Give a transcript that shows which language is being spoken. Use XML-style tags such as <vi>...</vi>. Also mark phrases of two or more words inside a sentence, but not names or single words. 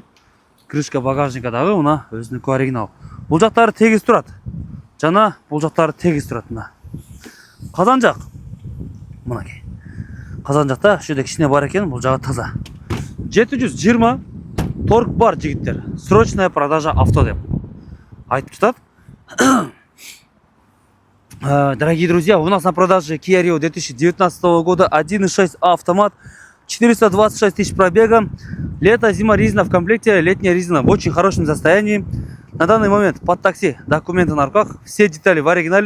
<ru>Крышка багажника</ru> <ky>дагы мына өзүнүкү оригинал. Бул жактары тегиз турат. Жана бул жактары тегиз турат мына. Казан жак. Мынакей. Казан жакта ушул жерде кичине бар экен, бул жагы таза. 720 торг бар жигиттер.</ky> <ru>Срочная продажа авто</ru> <ky>деп айтып жатат.</ky> <ru>Дорогие друзья, у нас на продаже Kia Rio 2019 года 1.6 автомат, 426 000 пробега. Лето, зима, резина в комплекте, летняя резина в очень хорошем состоянии. На данный момент под такси, документы на руках, все детали в оригинале.</ru>